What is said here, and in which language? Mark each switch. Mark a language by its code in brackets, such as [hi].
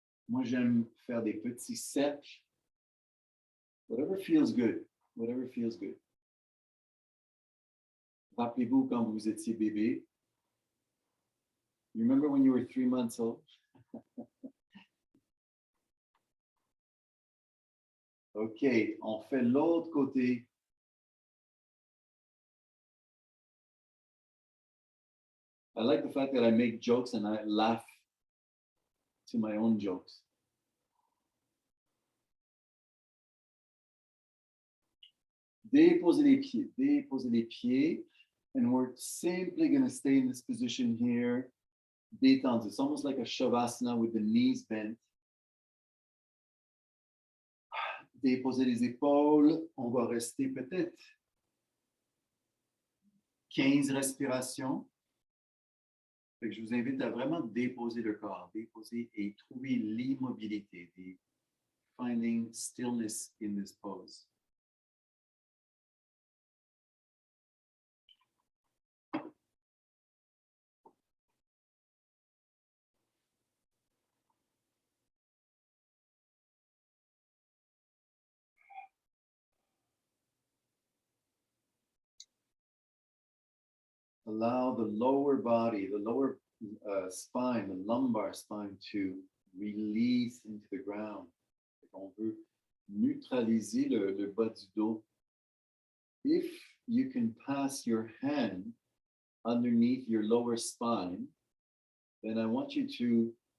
[fr] Moi, j'aime faire des petits cercles. [en] Whatever feels good. Whatever feels good. [fr] Rappelez-vous quand vous étiez bébé. [en] You remember when you were 3 months old? [fr] OK, on fait l'autre côté. [en] I like the fact that I make jokes and I laugh to my own jokes. [fr] Déposez les pieds. [en] And we're simply going to stay in this position here. [fr] Détente. [en] It's almost like a shavasana with the knees bent. [fr] Déposez les épaules. On va rester peut-être 15 respirations. Fait que je vous invite à vraiment déposer le corps, déposer et trouver l'immobilité, [en] finding stillness in this pose. Allow the lower body, the lower spine, the lumbar spine to release into the ground. [fr] On veut neutraliser le bas du dos. [en] If you can pass your hand underneath your lower spine, then I want you to